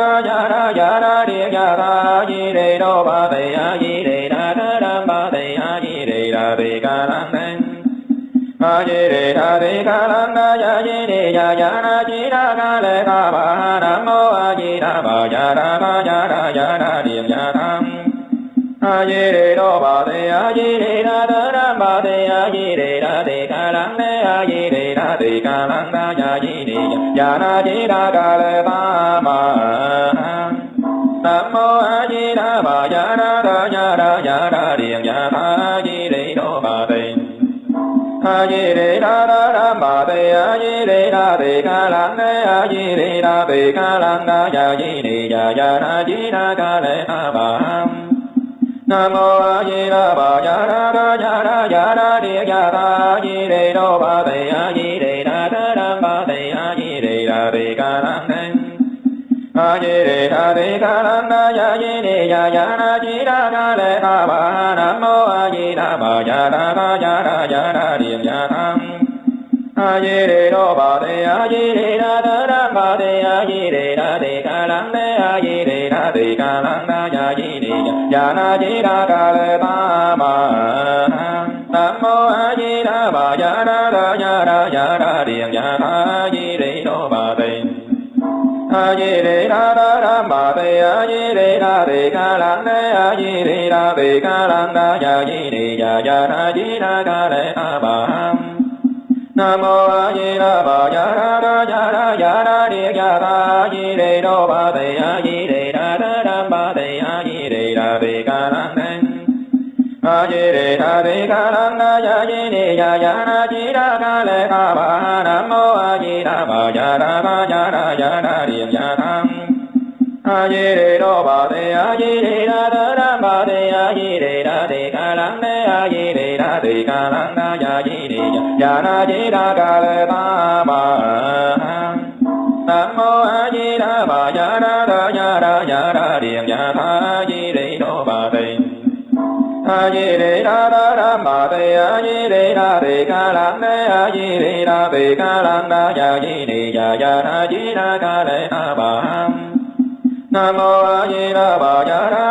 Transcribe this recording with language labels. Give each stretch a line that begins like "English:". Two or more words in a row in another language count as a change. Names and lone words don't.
Vietnamese: đa địa ya ta di đề đô bà đề a di đề đa bà đề a di đề đa đề ca lăng đê a di đề đa đề ca lăng đa ya di đề ya na di đa ca lê a ba nam mô a di đà bà ya đa điện ya ta a di đề đô bà đề a di đề đa bà đề a di đề đa đề ca lăng đê a di đề đa đề ca lăng đa ya di đề ya na di đa ca lê ba ma nam mô a di đà bà ya đa điện ya ta di đề đô bà đề a di đề đa bà đề a di đề đa đề ca lăng đê a di đề đa đề ca lăng đa ya di đề ya na di đa ca lê a ba nam mô a di đà bà ya đa địa ya ta di đề đô bà đề a di đề đa bà đề a di đề đa đề ca lăng đê a a di đà đề ca lăng na ya di ni ya ya na di đà ca lệ ca ba nam mô a di đà bà ya đà ca ya đà điểm ya tham a di đà bà đề a di đà đà đà bà đề a di đà đề ca lăng đề a di đà đề ca lăng na ya di ni ya na di đà ca lệ ba ma nam mô a di đà bà ya đà điểm ya a di đà bà đề a di đà đà bà đề a di đà đề ca lăng đề a di đà đề ca lăng na ya di ya na di đà ca lệ a ba nam mô a di đà bà ya đà địa ya ta di đà bà đề a di đà đà bà đề a di đà đề ca lăng đề a di đà đề ca lăng na ya di ya na di đà ca lệ ca ba nam mô a di đà bà ya đà điểm ya tham a di đà bà đề a di đà đà bà đề a di đà đề ca lăng đề a di đà đề ca lăng na ya di ya na di đà ca lệ ta ba nam mô a di đà bà ya đà điểm ya tha di đà bà đề a di đà đà bà đề a di đà đề ca lăng đề a di đà đề ca lăng na ya di ya na di đà ca lệ ta ba nam mô a di đà bà ya